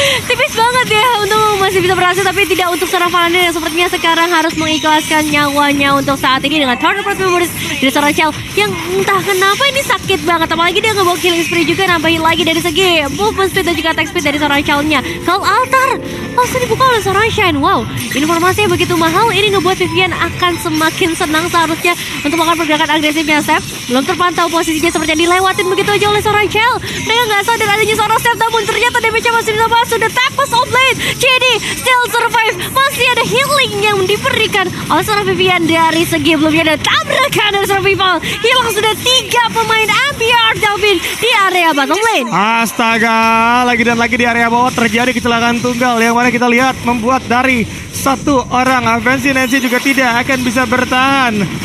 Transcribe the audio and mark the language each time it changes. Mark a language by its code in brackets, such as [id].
[id] Tipis banget ya untuk masih bisa berhasil, tapi tidak untuk seorang Valanir yang sepertinya sekarang harus mengikhlaskan nyawanya untuk saat ini dengan Turn Apart Memories dari seorang Shell yang entah kenapa ini sakit banget, apalagi dia ngebawa killing spree juga, nambahin lagi dari segi movement speed dan juga attack speed dari seorang Shell-nya. Call altar langsung dibuka oleh seorang Shine. Wow, informasi yang begitu mahal ini ngebuat Vivian akan semakin senang seharusnya untuk melakukan pergerakan agresifnya. Seth belum terpantau posisinya seperti dilewatin begitu aja oleh seorang Shell. Mereka nggak sadar adanya seorang Seth, namun ternyata damage-nya masih bisa masuk. [en] The Tempest of Blade, Chidi still survive. [id] Masih ada healing yang diberikan oleh seorang Vivian dari segi belumnya. Ada tabrakan dari seorang Pipal. Hilang sudah 3 pemain MBR Delvin di area bottom lane. Astaga, lagi dan lagi di area bawah terjadi kecelakaan tunggal yang mana kita lihat membuat dari satu orang Fancy Nancy juga tidak akan bisa bertahan.